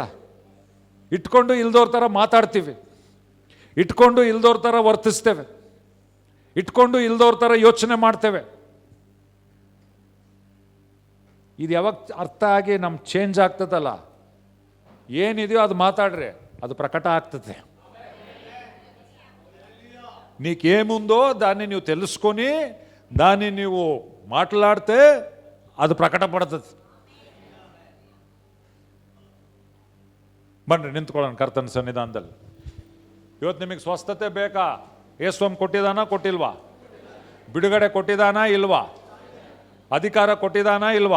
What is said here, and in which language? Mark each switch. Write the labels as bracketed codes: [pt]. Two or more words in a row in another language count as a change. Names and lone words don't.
[kn] ಇಟ್ಕೊಂಡು ಇಲ್ದೋರ್ ಥರ ಮಾತಾಡ್ತೀವಿ, ಇಟ್ಕೊಂಡು ಇಲ್ದೋರ್ ಥರ ವರ್ತಿಸ್ತೇವೆ, ಇಟ್ಕೊಂಡು ಇಲ್ದೋರ್ ಥರ ಯೋಚನೆ ಮಾಡ್ತೇವೆ. ಇದು ಯಾವಾಗ ಅರ್ಥ ಆಗಿ ನಮ್ಮ ಚೇಂಜ್ ಆಗ್ತದಲ್ಲ, ಏನಿದೆಯೋ ಅದು [te] మాట్లాడ్రే, అది ప్రకట [kn] ಆಗ್ತದೆ. [te] నీకేముందో దాన్ని నువ్వు తెలుసుకొని దాన్ని నువ్వు మాట్లాడితే [kn] ಅದು ಪ್ರಕಟಪಡುತ್ತದೆ. ಬನ್ರಿ ನಿಂತ್ಕೊಳ್ಳೋಣ ಕರ್ತನ ಸನ್ನಿಧಾನದಲ್ಲಿ. ಇವತ್ತು ನಿಮಗೆ ಸ್ವಸ್ಥತೆ ಬೇಕಾ? ಯೇಸುಸ್ವಾಮಿ ಕೊಟ್ಟಿದ್ದಾನ ಕೊಟ್ಟಿಲ್ವಾ? ಬಿಡುಗಡೆ ಕೊಟ್ಟಿದ್ದಾನ ಇಲ್ವಾ? ಅಧಿಕಾರ ಕೊಟ್ಟಿದಾನ ಇಲ್ವಾ?